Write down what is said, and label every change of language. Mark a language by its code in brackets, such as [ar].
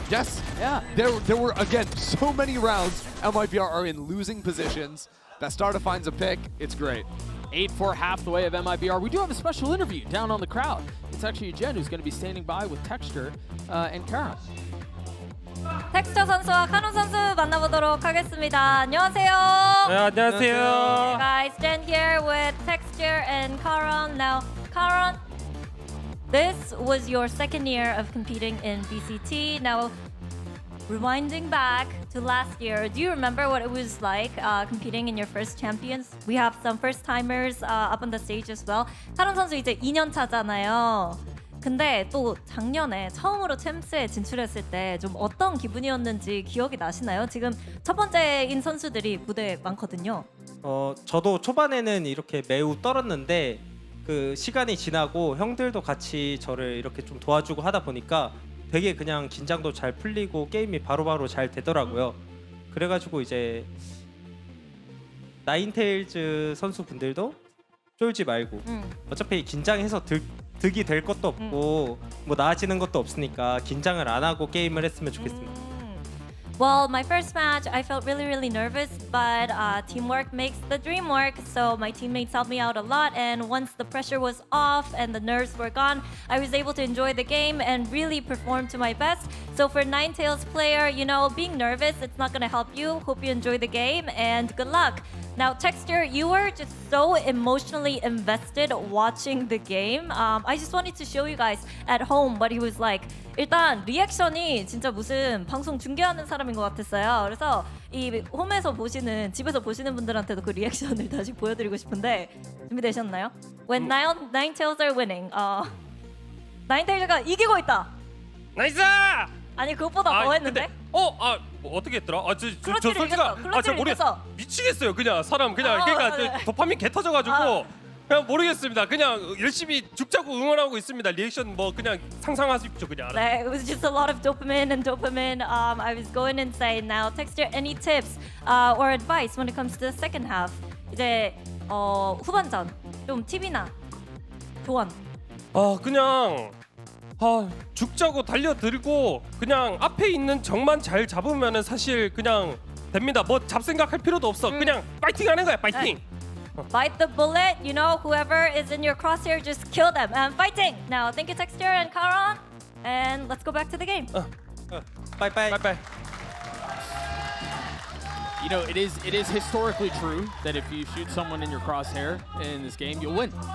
[en] Yes. Yeah. There were, again, so many rounds MIBR are in losing positions. That starter finds a pick. It's great. 8-4 half the way of MIBR. We do have a special interview down on the crowd. It's actually Jen who's going to be standing by with Texture and Karen. [ko] 텍스처 선수와 카논 선수 만나보도록 하겠습니다. 안녕하세요. 네, 안녕하세요. [en] Guys, Jen here with Texture and Karon. Now, Karon, this was your second year of competing in BCT. Now, rewinding back to last year, do you remember what it was like competing in your first champions? We have some first timers up on the stage as well. [ko] 카론 선수 이제 2년 차잖아요. 근데 또 작년에 처음으로 챔스에 진출했을 때 좀 어떤 기분이었는지 기억이 나시나요? 지금 첫 번째인 선수들이 무대에 많거든요. 저도 초반에는 이렇게 매우 떨었는데 그 시간이 지나고 형들도 같이 저를 이렇게 좀 도와주고 하다 보니까 되게 그냥 긴장도 잘 풀리고 게임이 바로바로 잘 되더라고요. 그래가지고 이제 나인테일즈 선수분들도 쫄지 말고 어차피 긴장해서 득이 될 것도 없고 뭐 나아지는 것도 없으니까 긴장을 안 하고 게임을 했으면 좋겠습니다. [en] Well, my first match, I felt really nervous, but teamwork makes the dream work. So my teammates helped me out a lot, and once the pressure was off and the nerves were gone, I was able to enjoy the game and really perform to my best. So for Ninetailes player, being nervous, it's not gonna help you. Hope you enjoy the game and good luck. Now, Texture, you were just so emotionally invested watching the game. I just wanted to show you guys at home what he was like. [ko] 일단 리액션이 진짜 무슨 방송 중계하는 사람인 것 같았어요. 그래서 이 홈에서 보시는, 집에서 보시는 분들한테도 그 리액션을 다시 보여드리고 싶은데 준비되셨나요? [en] When Ninetailes are winning, [ko] 나인테일즈가 이기고 있다. 나이스! 아니 그것보다 더 했는데? 뭐 어떻게 했더라? 저 클러치를 솔직히 이겼어, 클러치를 이겼어. 미치겠어요. 그냥 사람 그냥 네. 도파민 개 터져가지고 그냥 모르겠습니다. 그냥 열심히 죽자고 응원하고 있습니다. 리액션 뭐 그냥 상상하십시오. 그냥. [en] 네, it was just a lot of dopamine. I was going insane. Now, Texture, any tips or advice when it comes to the second half? [ko] 이제 후반전 좀 팁이나 조언. 그냥 죽자고 달려들고 그냥 앞에 있는 적만 잘 잡으면은 사실 그냥 됩니다. 뭐 잡생각할 필요도 없어. 그냥 파이팅하는 거야. 파이팅. [en] Bite the bullet. Whoever is in your crosshair, just kill them. And fighting. Now, thank you, Texture and Karon. And let's go back to the game. [ko] 빠이빠이. [en] Bye-bye. You know, it is historically true that if you shoot someone in your crosshair in this game, you'll win.